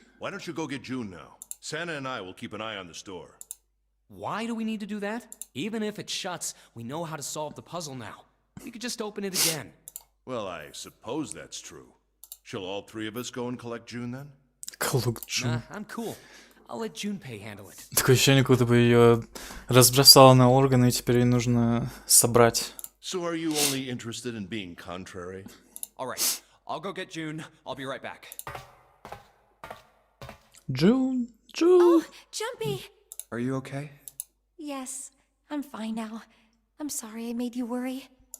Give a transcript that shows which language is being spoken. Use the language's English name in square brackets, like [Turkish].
[English] Why don't you go get June now? Santa and I will keep an eye on the store. Why do we need to do that? Even if it shuts, we know how to solve the puzzle now. We could just open it again. Well, I suppose that's true. Shall all three of us go and collect June then? Collect June. Nah, I'm cool. I'll let Junpei handle it. [Russian] Такое ощущение, как будто бы ее разбросало на органы, и теперь ей нужно собрать. [English] So are you only interested in being contrary? All right, I'll go get June. I'll be right back. June. Oh, Jumpy! Are you okay? Yes, I'm fine now. I'm sorry I made you worry.